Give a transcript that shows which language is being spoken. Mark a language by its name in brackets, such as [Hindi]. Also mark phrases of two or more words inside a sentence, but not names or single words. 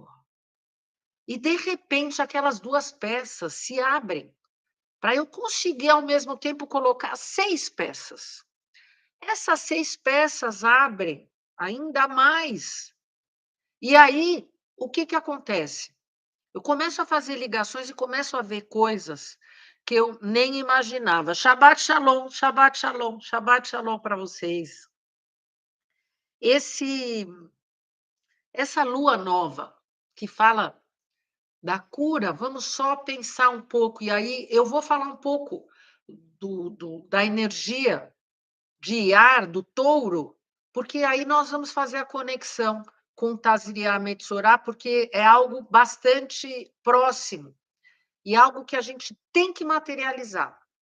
[Portuguese] E, de repente, aquelas duas peças se abrem para eu conseguir, ao mesmo tempo, colocar 6 peças. Essas 6 peças abrem ainda mais. E aí, o que acontece? Eu começo a fazer ligações e começo a ver coisas que eu nem imaginava. [Hebrew] שבת שלום, שבת שלום, שבת שלום [Portuguese] para vocês. Esse essa lua nova que fala da cura, vamos só pensar um pouco, e aí eu vou falar um pouco da energia de ar, do touro, porque aí nós vamos fazer a conexão com Tazria Metzorá, porque é algo bastante próximo e algo que a gente tem que materializar.